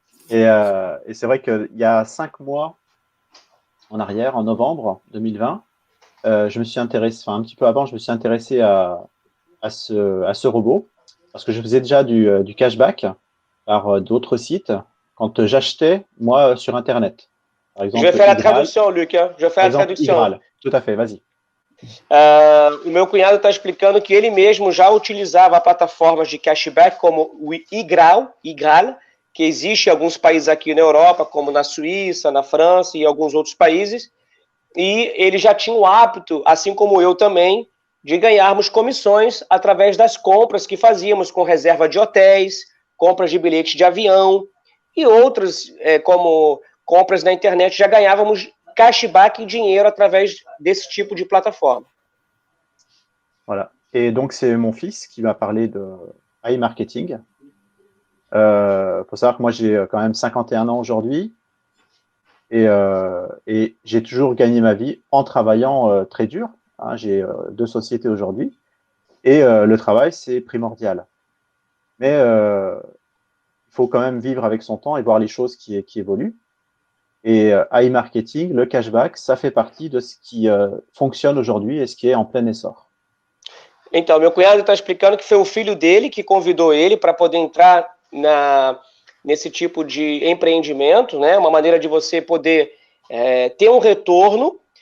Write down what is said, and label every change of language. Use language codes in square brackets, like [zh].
[fr] et c'est vrai qu'il y a 5 mois en arrière, en novembre 2020, je me suis intéressé, un petit peu avant, je me suis intéressé à ce robot parce que je faisais déjà du cashback par d'autres sites quand j'achetais, moi, sur Internet. Par exemple, je vais faire la [pt] tradução, [fr] Luc. Je vais faire [pt] a tradução. [fr] Igral. Tout à fait, vas-y. [pt] O meu cunhado está explicando que ele mesmo já utilizava plataformas de cashback como o Igral, que existe em alguns países aqui na Europa, como na Suíça, na França e alguns outros países, e ele já tinha o hábito, assim como eu também, de ganharmos comissões através das compras que fazíamos com reserva de hotéis, compras de bilhetes de avião e outras, como compras na internet, já ganhávamos cashback em dinheiro através desse tipo de plataforma. [fr] Voilà. Et donc, c'est mon fils qui m'a parlé de iMarketing. Faut savoir que moi, j'ai quand même 51 ans aujourd'hui et j'ai toujours gagné ma vie en travaillant très dur. Hein. J'ai 2 sociétés aujourd'hui et le travail, c'est primordial. Mais il faut quand même vivre avec son temps et voir les choses qui évoluent. Et iMarketing, le cashback, ça fait partie de ce qui fonctionne aujourd'hui et ce qui est en plein essor. [pt] Então, meu cunhado está explicando que foi o filho dele que convidou ele para poder entrar nesse tipo de empreendimento, né? Uma maneira de você poder ter um retorno.